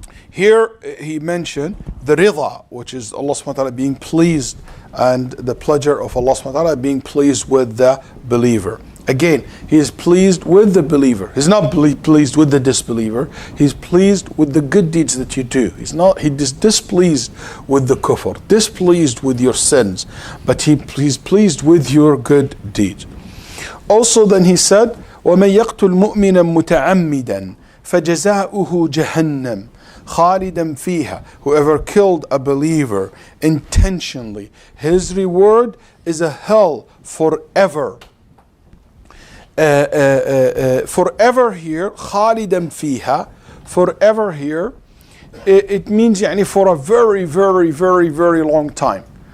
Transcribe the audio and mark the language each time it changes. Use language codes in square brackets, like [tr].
[en] Here He mentioned the rida, which is Allah subhanahu wa ta'ala being pleased, and the pleasure of Allah subhanahu wa ta'ala being pleased with the believer. Again, He is pleased with the believer. He's not pleased with the disbeliever. He's pleased with the good deeds that you do. He is displeased with the kufr, displeased with your sins, but He's pleased with your good deeds. Also then He said, [ar] وَمَنْ يَقْتُلْ مُؤْمِنًا مُتَعَمِّدًا فَجَزَاؤُهُ جَهَنَّمْ خَالِدًا فِيهَا. [en] Whoever killed a believer intentionally, his reward is a hell forever. Forever here, [ar] خالدا فيها, [en] forever here, it means for a very, very, very, very long time.